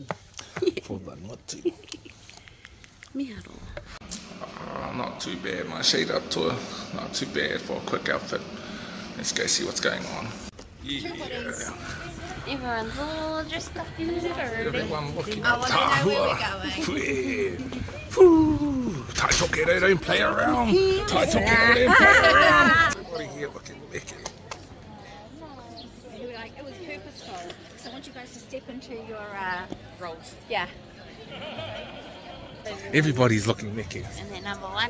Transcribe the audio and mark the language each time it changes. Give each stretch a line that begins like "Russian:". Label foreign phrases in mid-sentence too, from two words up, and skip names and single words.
English: For the motu. Miaro. Not too bad, my shade atua. Not too bad for a quick outfit. Let's go see what's going on. Yeah. Everyone's all dressed up in it already. Everyone looking I at want to know where tahua. Tai tokero, don't play around. Tai tokero, don't play around. Everybody here looking wicked. It was purposeful. So I want you guys to step into your roles. Yeah. Everybody's looking wicked. And then number one.